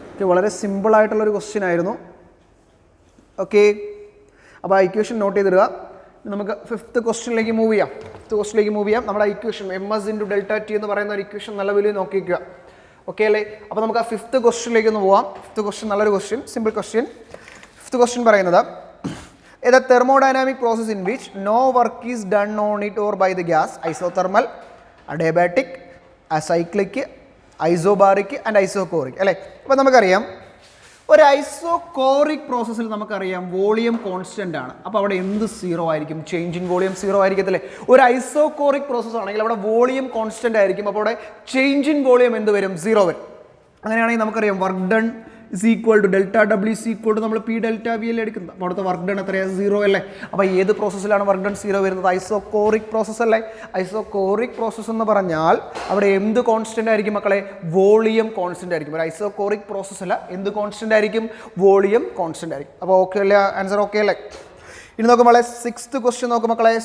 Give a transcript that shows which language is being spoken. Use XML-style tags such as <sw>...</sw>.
<ml>വളരെ സിമ്പിളായിട്ടുള്ളൊരു ക്വസ്റ്റ്യൻ ആയിരുന്നു. ഓക്കെ, അപ്പോൾ ആ ഇക്വേഷൻ നോട്ട് ചെയ്തിടുക. നമുക്ക് ഫിഫ്ത്ത് ക്വസ്റ്റ്യനിലേക്ക് മൂവ് ചെയ്യാം. നമ്മുടെ ഇക്വേഷൻ MS × ΔT എന്ന് പറയുന്ന ഒരു ഇക്വേഷൻ നല്ല വലിയ നോക്കിക്കുക. ഓക്കെ അല്ലേ? അപ്പോൾ നമുക്ക് ആ ഫിഫ്ത്ത് ക്വസ്റ്റ്യനിലേക്ക് ഒന്ന് പോവാം. ഫിഫ്ത്ത് ക്വസ്റ്റ്യൻ നല്ലൊരു question, simple question. Fifth question പറയുന്നത്</ml> <en>a thermodynamic process in which no work is done on it or by the gas, isothermal, adiabatic, acyclic, isobaric and isochoric അല്ലേ?</en> <ml>അപ്പോൾ നമുക്കറിയാം ഒരു ഐസോകോറിക് പ്രോസസ്സിൽ നമുക്കറിയാം വോളിയം കോൺസ്റ്റൻ്റ് ആണ്. അപ്പോൾ അവിടെ എന്ത് സീറോ ആയിരിക്കും? Change in volume zero ആയിരിക്കത്തില്ലേ? ഒരു ഐസോകോറിക് പ്രോസസ്സ് ആണെങ്കിൽ അവിടെ വോളിയം കോൺസ്റ്റൻ്റ് ആയിരിക്കും. അപ്പോൾ അവിടെ ചേഞ്ച് ഇൻ വോളിയം എന്ത് വരും? സീറോ വരും. അങ്ങനെയാണെങ്കിൽ നമുക്കറിയാം work done</ml> <en>is equal to delta W is equal to</en> <ml>നമ്മൾ P delta V അല്ലേ എടുക്കുന്നത്. അപ്പോൾ അവിടുത്തെ വർക്ക് ഡൺ എത്രയാണ്? സീറോ അല്ലേ? അപ്പോൾ ഏത് പ്രോസസ്സിലാണ് വർക്ക് ഡൺ സീറോ വരുന്നത്? ഐസോകോറിക് പ്രോസസ്സ് അല്ലേ? ഐസോകോറിക് പ്രോസസ്സ് എന്ന് പറഞ്ഞാൽ അവിടെ എന്ത് കോൺസ്റ്റൻ്റ് ആയിരിക്കും മക്കളെ? വോളിയം കോൺസ്റ്റൻ്റ് ആയിരിക്കും. ഒരു ഐസോകോറിക് പ്രോസസ്സ് അല്ല, എന്ത് കോൺസ്റ്റൻ്റ് ആയിരിക്കും? വോളിയം കോൺസ്റ്റൻ്റ് ആയിരിക്കും. അപ്പോൾ ഓക്കെ അല്ലേ? ആൻസർ ഓക്കെ അല്ലേ? ഇനി നോക്കും മക്കളെ സിക്സ്ത് ക്വസ്റ്റ്യൻ നോക്കും മക്കളെ.</ml>